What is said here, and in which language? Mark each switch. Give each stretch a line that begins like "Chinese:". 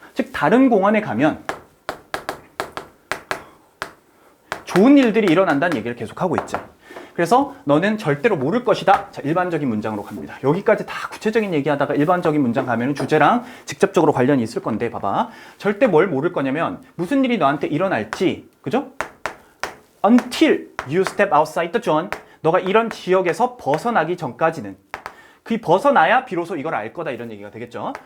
Korean: 즉 다른 공원에 가면 좋은 일들이 일어난다는 얘기를 계속하고 있죠. 그래서 너는 절대로 모를 것이다. 자, 일반적인 문장으로 갑니다. 여기까지 다 구체적인 얘기하다가 일반적인 문장 가면 주제랑 직접적으로 관련이 있을 건데 봐봐. 절대 뭘 모를 거냐면 무슨 일이 너한테 일어날지, 그죠?
English: Until you step outside the zone.
Korean: 너가 이런 지역에서 벗어나기 전까지는. 그 벗어나야 비로소 이걸 알 거다 이런 얘기가 되겠죠.